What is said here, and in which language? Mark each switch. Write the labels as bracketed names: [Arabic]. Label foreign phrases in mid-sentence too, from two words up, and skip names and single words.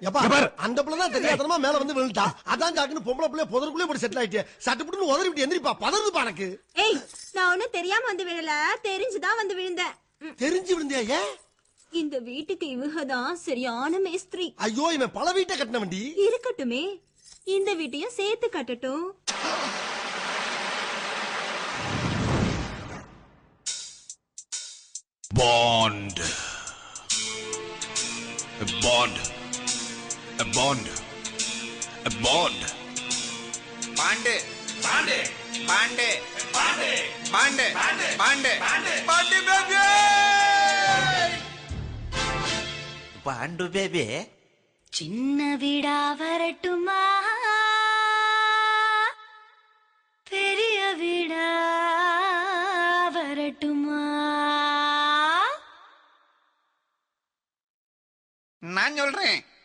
[Tamil] அந்த பிள்ளை தான் தெரியாதனமா மேல வந்து விழுந்தா. அதான் ஜாக்குன்னு பொம்பளை பிள்ளை புதருக்குள்ளே போட்டு செட்டில் ஆயிட்டு சட்டுப்புட்டு உதறி விட்டு எந்திரிப்பா, பதறுதுப்பா எனக்கு. ஏய், நான் ஒன்னும் தெரியாம வந்து விழல, தெரிஞ்சுதான் வந்து விழுந்தேன். தெரிஞ்சு விழுந்தியா? ஏன்? இந்த வீட்டுக்கு இவகதான் சரியான மேஸ்திரி. ஐயோ, இவன் பல வீட்டை கட்டின வண்டி. இருக்கட்டுமே, இந்த வீட்டையும் சேர்த்து கட்டட்டும். [English] Bond. A bond. A bond. A bond. Bande. Bande. Bande. Bande. Bande. Bande. Bande baby. Bandu baby. [Tamil] சின்ன வீடா வரட்டுமா, பெரிய வீடா வரட்டுமா? நான் சொல்றேன்.